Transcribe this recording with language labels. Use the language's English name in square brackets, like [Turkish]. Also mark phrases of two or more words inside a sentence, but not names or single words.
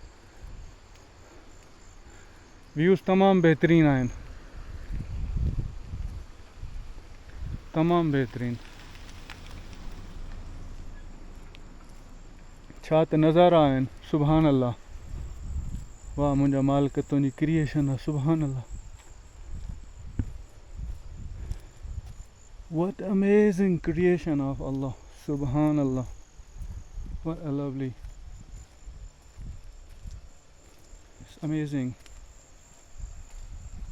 [Sindhi] व्यूज़ तमामु बहितरीनु आहिनि, तमामु बहितरीनु. छा त नज़ारा आहिनि, [Arabic] سبحان الله. [Sindhi] वाह मुंहिंजा मालिक, तुंहिंजी क्रिएशन आहे, [Arabic] سبحان الله. [English] What amazing creation of Allah, subhanallah. What a lovely, it's amazing.